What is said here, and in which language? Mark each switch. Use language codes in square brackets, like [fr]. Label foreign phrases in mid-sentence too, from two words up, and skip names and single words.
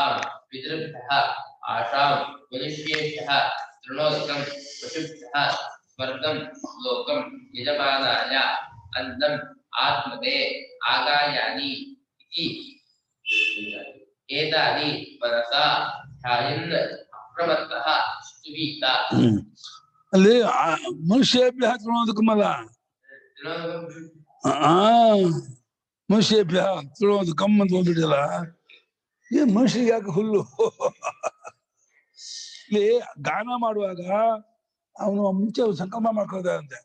[sa] पितृभ्यः आशां मनुष्येभ्यः तृणोदकं पशुभ्यः स्वर्गं लोकं यजमानाय अन्नम् आत्मने आगायानि इति एतानि मनसा ध्यायन् अप्रमत्तः स्तुवीत. [kn] ಅಲ್ಲಿ [sa] ಮನುಷ್ಯೇಭ್ಯ ತೃಣೋದಕಮಲ್ಲ, ಮನುಷ್ಯೇಭ್ಯ ತೃಣೋದಕಂ [kn] ಅಂತ ಹೋಗ್ಬಿಟ್ಟಿಲ್ಲ. ಏನ್ ಮನುಷ್ಯರಿಗೆ ಯಾಕೆ ಹುಲ್ಲು? ಇಲ್ಲಿ ಗಾನ ಮಾಡುವಾಗ ಅವನು ಮುಂಚೆ ಸಂಕಲ್ಪ ಮಾಡ್ಕೊಳ್ತಾರಂತೆ.